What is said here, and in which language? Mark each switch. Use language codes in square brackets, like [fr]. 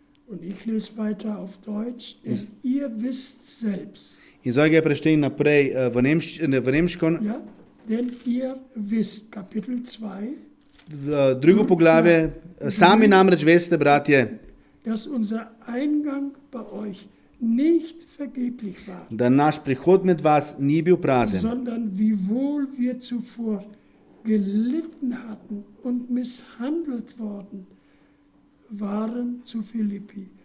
[de] Und ich lese weiter auf Deutsch, denn ihr wisst selbst. [sl] In zdaj ga preštejem naprej v nemško, [de] Ja, denn ihr wisst, Kapitel 2, [sl] drugo poglavje. Sami namreč veste, bratje, [de] dass unser Eingang bei euch nicht vergeblich war, [sl] da naš prihod med vas ni bil prazen, [de] sondern wiewohl wir zuvor gelitten hatten und misshandelt worden waren zu Philippi.